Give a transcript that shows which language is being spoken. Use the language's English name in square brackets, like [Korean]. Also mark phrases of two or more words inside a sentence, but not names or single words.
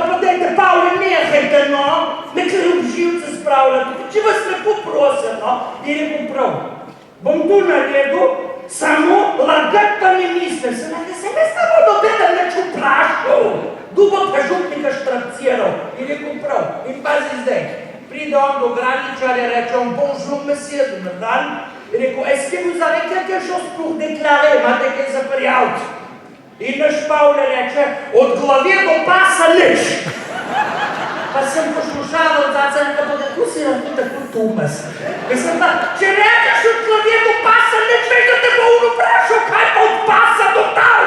[Slovenian] pa dajte, Pavle, nehajte, no, nekaj obživce spravljati, če vas lepo prosim, no, in rekel, prav, bom tu naredil, samo lagat pa ne mislim, sem rekla, sem jaz ne bo do tega neč vprašal, dubo pa župnika štrapciral, in rekel, prav, in pazi zdaj, pride on do graničarja, reče on, [French] bonjour, monsieur, [Slovenian] dober dan, in rekel, [French] est-ce que vous avez quelque chose pour déclarer, [Slovenian] imate kaj za prijaviti? In naš Pavle reče, od glave do pasa nič. Pa sem poslušala od zaca, nekaj, kako si lahko tako tumas. Mislim pa, če rečeš od glave do pasa nič, veš, da te bo on vprašal, kaj pa od pasa do tam.